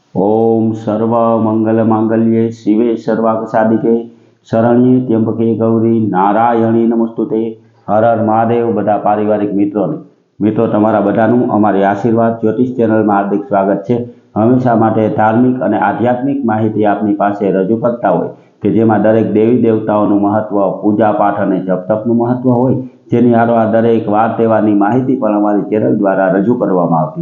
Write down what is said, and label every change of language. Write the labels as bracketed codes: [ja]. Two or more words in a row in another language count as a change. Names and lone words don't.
[sa] ओम सर्व मंगल मांगल्ये शिवे सर्वार्थ साधिके शरण्ये त्र्यंबके गौरी नारायणी नमस्तुते। [hi] हर हर महादेव। [gu] બધા પારિવારિક મિત્રો તમારા બધાનું અમારી આશીર્વાદ જ્યોતિષ ચેનલમાં હાર્દિક સ્વાગત છે। હંમેશા માટે ધાર્મિક અને આધ્યાત્મિક માહિતી આપની પાસે રજૂ કરતા હોય કે જેમાં દરેક દેવી દેવતાઓનું મહત્વ, પૂજા પાઠ અને જપ તપનું મહત્વ હોય, જેની હારો દરેક વાર તહેવારની માહિતી પણ અમારી ચેનલ દ્વારા રજૂ કરવામાં આવતી।